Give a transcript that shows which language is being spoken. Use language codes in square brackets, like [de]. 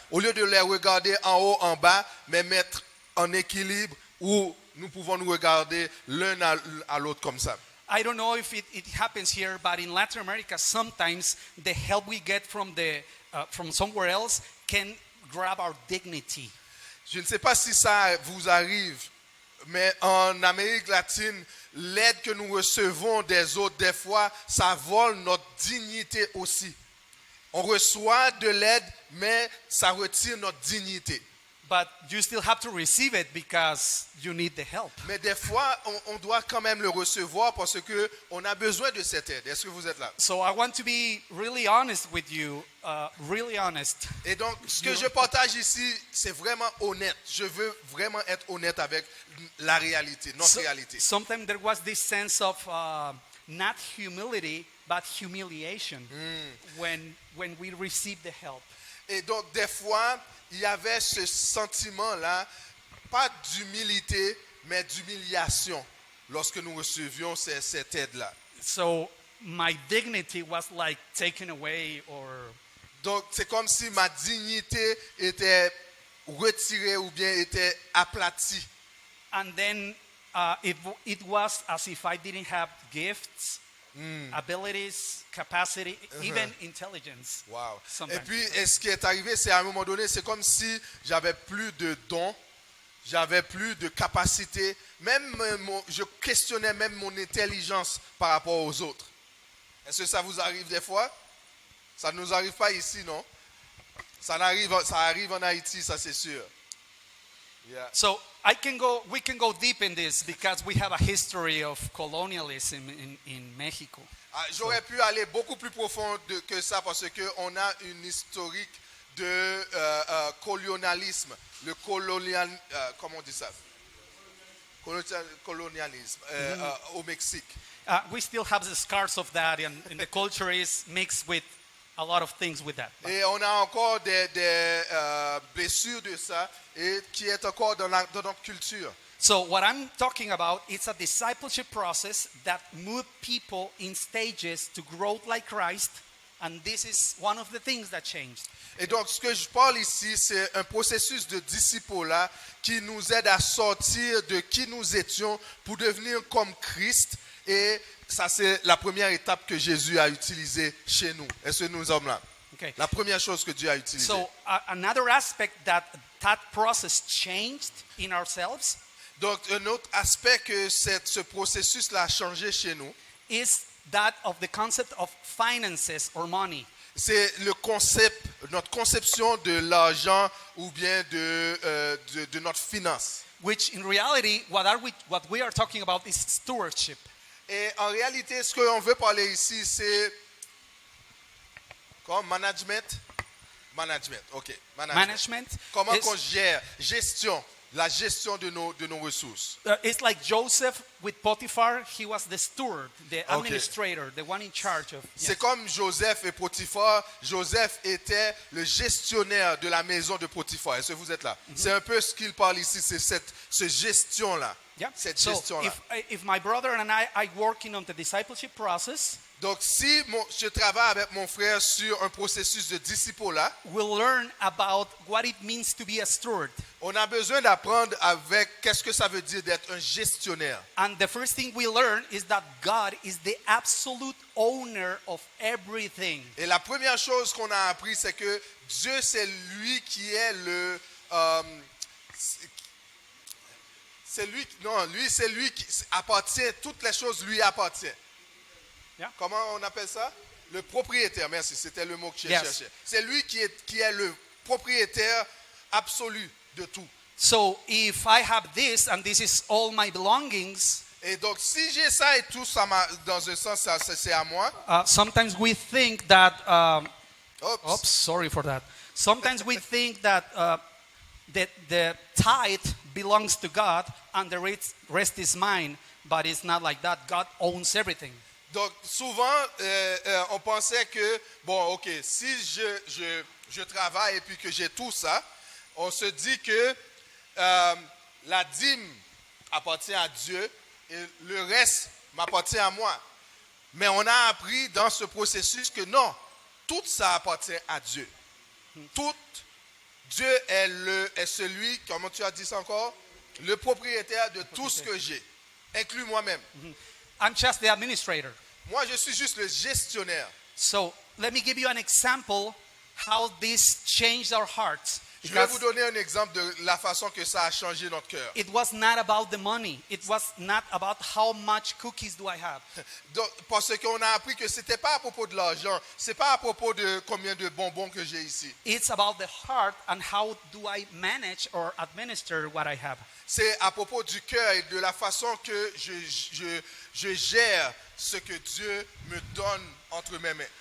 [fr] Au lieu de les regarder en haut, en bas, mais mettre en équilibre où nous pouvons nous regarder l'un à l'autre comme ça. [en] I don't know if it happens here, but in Latin America, sometimes the help we get from somewhere else can grab our dignity. [fr] Je ne sais pas si ça vous arrive, mais en Amérique latine, l'aide que nous recevons des autres, des fois, ça vole notre dignité aussi. On reçoit de l'aide, mais ça retire notre dignité. [en] But you still have to receive it because you need the help. [fr] Mais des fois, on doit quand même le recevoir parce qu'on a besoin de cette aide. Est-ce que vous êtes là? [en] So I want to be really honest with you, really honest. [fr] Et donc, ce que je partage ici, c'est vraiment honnête. Je veux vraiment être honnête avec la réalité, notre réalité. [en] Sometimes there was this sense of not humility, but humiliation when we received the help. [fr] Et donc, des fois, il y avait ce sentiment-là, pas d'humilité, mais d'humiliation lorsque nous recevions cette aide-là. [en] So my dignity was like taken away or... [fr] Donc, c'est comme si ma dignité était retirée ou bien était aplatie. [en] And then it was as if I didn't have gifts, abilities, capacity, even intelligence. Wow. Sometimes. [fr] Et puis, ce qui est arrivé, c'est à un moment donné, c'est comme si j'avais plus de dons, j'avais plus de capacité, même je questionnais même mon intelligence par rapport aux autres. Est-ce que ça vous arrive des fois? Ça ne nous arrive pas ici, non? Ça arrive en Haïti, ça c'est sûr. [en] Yeah. So we can go deep in this because we have a history of colonialism in Mexico. [fr] J'aurais pu aller beaucoup plus profond que ça parce qu'on a une historique de colonialisme. Le comment on dit ça? Colonialisme au Mexique. [en] We still have the scars of that, and the culture is mixed with a lot of things with that. [fr] Et on a encore des blessures de ça et qui est encore dans notre culture. [en] So what I'm talking about is a discipleship process that moves people in stages to grow like Christ, and this is one of the things that changed. [fr] Et donc, ce que je parle ici, c'est un processus de disciple-là qui nous aide à sortir de qui nous étions pour devenir comme Christ. Et ça, c'est la première étape que Jésus a utilisée chez nous. Est-ce que nous sommes là? [en] Okay. [fr] La première chose que Dieu a utilisée. [en] So another aspect that process changed in ourselves [fr] Donc, un autre aspect que ce processus-là a changé chez nous, [en] is that of the concept of finances or money. [fr] c'est le concept, notre conception de l'argent ou bien de notre finance. [en] Which in reality, what we are talking about is stewardship. [fr] Et en réalité, ce qu'on veut parler ici, c'est comme management. [en] Management, ok. Management [fr] Comment [en] is, [fr] qu'on gère, la gestion de nos ressources. [en] It's like Joseph with Potiphar. He was the steward, the administrator, the one in charge of. [fr] C'est comme Joseph et Potiphar. Joseph était le gestionnaire de la maison de Potiphar. Est-ce que vous êtes là? C'est un peu ce qu'il parle ici, c'est cette gestion-là. [en] Yeah. [fr] Cette [en] So [fr] gestion-là. [en] if my brother and I working on the discipleship process, [fr] Donc, si je travaille avec mon frère sur un processus de disciple-là, [en] we'll learn about what it means to be a steward. [fr] on a besoin d'apprendre avec qu'est-ce que ça veut dire d'être un gestionnaire. [en] And the first thing we learn is that God is the absolute owner of everything. [fr] Et la première chose qu'on a appris, c'est que Dieu, c'est lui qui est le... c'est lui qui appartient, toutes les choses lui appartiennent. [en] Yeah. [fr] Comment on appelle ça? Le propriétaire, merci, c'était le mot que je [en] Yes. [fr] cherchais. C'est lui qui est le propriétaire absolu de tout. [en] So if I have this and this is all my belongings, [fr] Et donc, si j'ai ça et tout, dans un sens, c'est à moi. [en] sometimes we think that. Oops. Oops, sorry for that. Sometimes we think that the tithe belongs to God and the rest is mine, but it's not like that. God owns everything. [fr] Donc, souvent, on pensait que, bon, ok, si je travaille et puis que j'ai tout ça, on se dit que la dîme appartient à Dieu et le reste m'appartient à moi. Mais on a appris dans ce processus que non, tout ça appartient à Dieu. Tout, Dieu est celui, comment tu as dit ça encore? Le propriétaire de tout ce que j'ai, inclus moi-même. [en] I'm just the administrator. [fr] Moi, je suis juste le gestionnaire. [en] So let me give you an example how this changed our hearts. [fr] Je vais [en] Because [fr] vous donner un exemple de la façon que ça a changé notre cœur. [en] it was not about the money. It was not about how much cookies do I have. [fr] Donc, parce qu'on a appris que ce n'était pas à propos de l'argent, ce n'est pas à propos de combien de bonbons que j'ai ici. [en] It's about the heart and how do I manage or administer what I have. [fr] C'est à propos du cœur et de la façon que je gère ce que Dieu me donne entre mes mains.